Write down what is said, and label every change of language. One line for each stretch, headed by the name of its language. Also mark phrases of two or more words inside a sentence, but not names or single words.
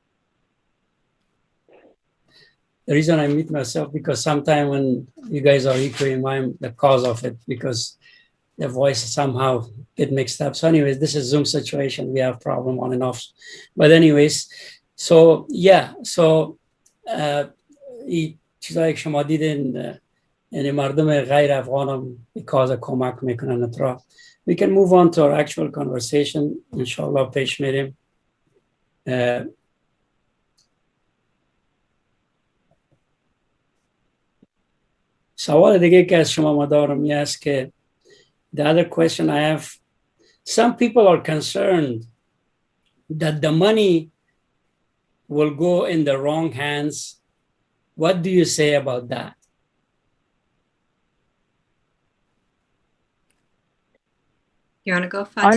English: The reason I mute myself, because sometimes when you guys are echoing, I'm the cause of it, because the voice somehow get mixed up. So anyways, this is Zoom situation. We have problem on and off. But anyways, so yeah, so
Persian: چیزایی که شما دیدین یعنی مردم غیر افغان هم کاز کمک میکنن اطراف.
English: We can move on to our actual conversation.
Persian: انشاءالله پیش میریم. سوال دیگه که از شما ما دارم این است که
English: the other question I have, some people are concerned that the money will go in the wrong hands. What do you say about that? You want to go, Fatima?